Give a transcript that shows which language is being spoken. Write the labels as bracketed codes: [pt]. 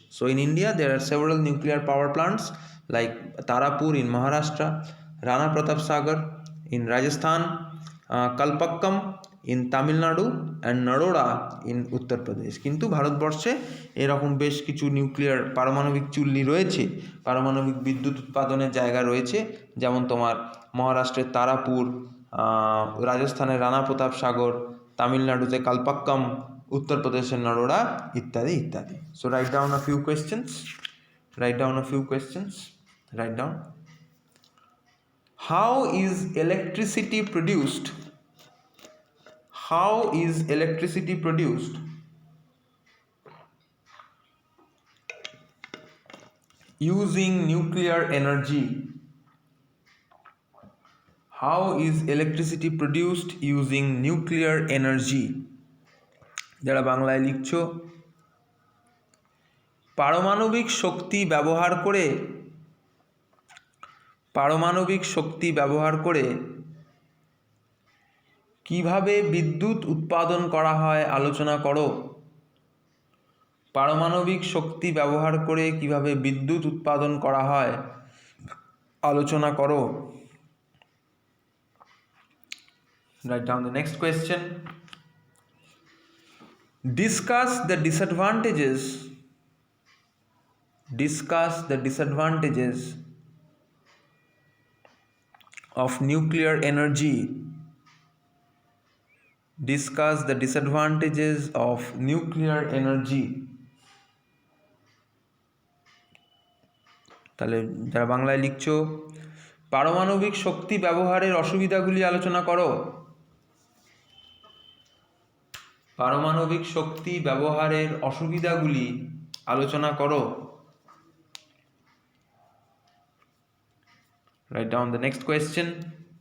[en] So in India there are several nuclear power plants like Tarapur in Maharashtra, Rana Pratap Sagar in Rajasthan, Kalpakkam in Tamil Nadu, and Nadora in Uttar Pradesh. [bn] কিন্তু ভারতবর্ষে এরকম বেশ কিছু nuclear পারমাণবিক চুল্লি রয়েছে, পারমাণবিক বিদ্যুৎ উৎপাদনের জায়গা রয়েছে, যেমন তোমার মহারাষ্ট্রের তারাপুর, রাজস্থানের রানা প্রতাপ সাগর, তামিলনাড়ুতে কালপাক্কাম, উত্তরপ্রদেশের নরোড়া, ইত্যাদি ইত্যাদি। [en] So write down a few questions, write down a few questions, write down. How is electricity produced? How is electricity produced using nuclear energy? How is electricity produced using nuclear energy? [bn] যারা বাংলায় লিখছো, পারমাণবিক শক্তি ব্যবহার করে, পারমাণবিক শক্তি ব্যবহার করে কিভাবে বিদ্যুৎ উৎপাদন করা হয় আলোচনা করো। পারমাণবিক শক্তি ব্যবহার করে কিভাবে বিদ্যুৎ উৎপাদন করা হয় আলোচনা করো। [en] Write down the next question. Discuss the disadvantages. Discuss the disadvantages of nuclear energy. Discuss the disadvantages of nuclear energy. [bn] তাহলে যারা বাংলায় লিখছো, পারমাণবিক শক্তি ব্যবহারের অসুবিধাগুলি আলোচনা করো। পারমাণবিক শক্তি ব্যবহারের অসুবিধাগুলি আলোচনা করো। [en] Write down the next question.